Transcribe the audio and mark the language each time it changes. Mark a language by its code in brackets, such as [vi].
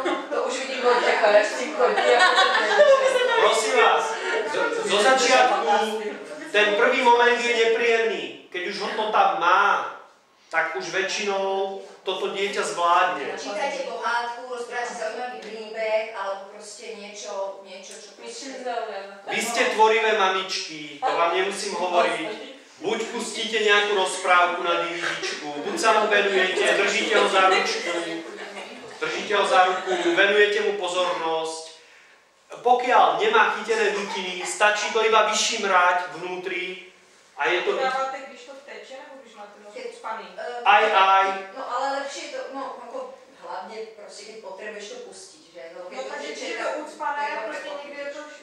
[cs] To už vidím od těka, jak si chodí. [sk] Prosím vás, zo začiatku ten prvý moment je nepríjemný. Keď už ho to tam má, tak už väčšinou toto dieťa zvládne. Čítajte pohádku, rozprávate zaujímavý príbeh, alebo proste niečo, čo proste... Vy ste tvorivé mamičky, to vám nemusím hovoriť. Buď pustíte nejakú rozprávku na DVDčku, buď sa mu venujete, držíte ho za ruku, venujete mu pozornosť. Pokiaľ nemá chytené dutiny, stačí to iba vyšimrať vnútri a je to... [cs] Dáváte, když to teče, nebo když máte nos ucpaný? [sk] Aj. No ale lepšie to, no ako hlavne proste, keď potrebuješ to pustiť, že? [cs] No takže když je to ucpané, prostě někdy je to...